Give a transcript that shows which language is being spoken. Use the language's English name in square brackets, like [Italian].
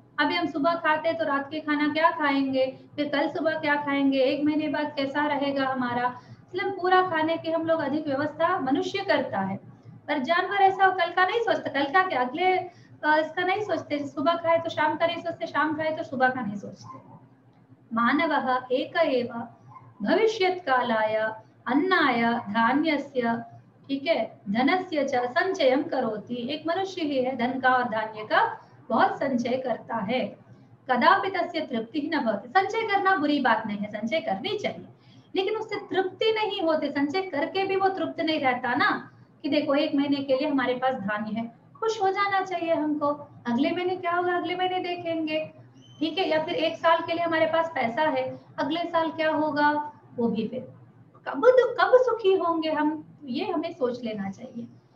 [Hindi] अभी हम सुबह खाते हैं तो रात के खाना क्या खाएंगे, फिर कल सुबह क्या खाएंगे, एक महीने बाद कैसा रहेगा हमारा, मतलब पूरा खाने की हम लोग अधिक व्यवस्था मनुष्य करता है, पर जानवर ऐसा कल का नहीं सोचता, कल का क्या अगले इसका नहीं सोचते, सुबह खाए तो शाम का नहीं सोचते, शाम खाए तो सुबह का नहीं सोचते। [Sanskrit] मानवः एक एव भविष्यत् कालाय अन्नाय धान्यस्य, [Hindi] ठीक है, [Sanskrit] धनस्य च संचयं करोति। [Hindi] एक मनुष्य ही है, धन का और धान्य का बहुत संचय करता है। [Sanskrit] कदापि तस्य तृप्ति न भवति, [Hindi] संचय करना बुरी बात नहीं है, संचय करनी चाहिए, लेकिन उससे तृप्ति नहीं होती, संचय करके भी वो तृप्त नहीं रहता ना, कि देखो एक महीने के लिए हमारे पास धान्य है, खुश हो जाना चाहिए हमको, अगले महीने क्या होगा अगले महीने देखेंगे, ठीक है, या फिर एक साल के लिए हमारे पास पैसा है, अगले साल क्या होगा वो भी, फिर कब सुखी होंगे हम, ये हमें सोच लेना चाहिए।